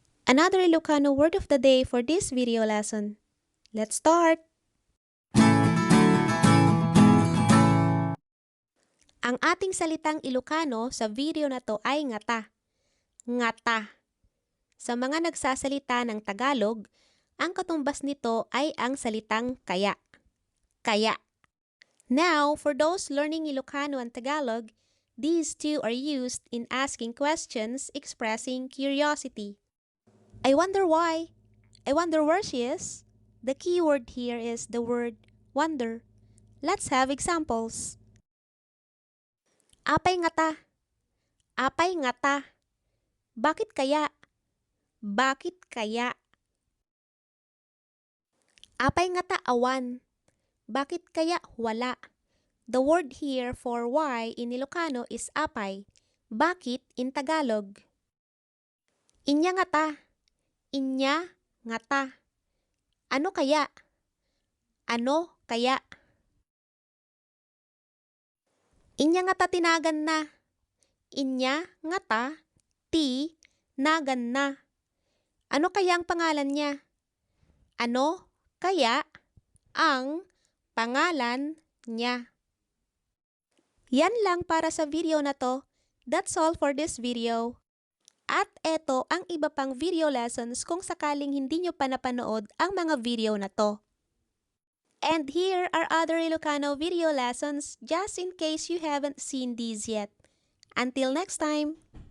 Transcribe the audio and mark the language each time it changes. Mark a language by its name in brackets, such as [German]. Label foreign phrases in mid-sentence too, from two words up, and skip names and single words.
[English] Another Ilocano word of the day for this video lesson. Let's start! [Filipino] Ang ating salitang Ilocano sa video na to ay [Iloko] ngata. Ngata. [Filipino] Sa mga nagsasalita ng Tagalog, ang katumbas nito ay ang salitang kaya. Kaya. [English] Now, for those learning Ilocano and Tagalog, these two are used in asking questions expressing curiosity. I wonder why. I wonder where she is. The key word here is the word wonder. Let's have examples. [Iloko] Apay ngata. Apay ngata. [Filipino] Bakit kaya? Bakit kaya? [Iloko] Apay ngata awan. [Filipino] Bakit kaya wala? [English] The word here for why in Ilocano is apay. Bakit in Tagalog? [Iloko] Inya ngata. Inya ngata. [Filipino] Ano kaya? Ano kaya? [Iloko] Inya ngata tinagan na. Inya ngata ti nagan na. [Filipino] Ano kaya ang pangalan niya? Ano kaya ang pangalan niya? Yan lang para sa video na to. [English] That's all for this video. [Filipino] At eto ang iba pang [English] video lessons [Filipino] kung sakaling hindi nyo pa napanood ang mga video na to. [English] And here are other Ilocano video lessons just in case you haven't seen these yet. Until next time!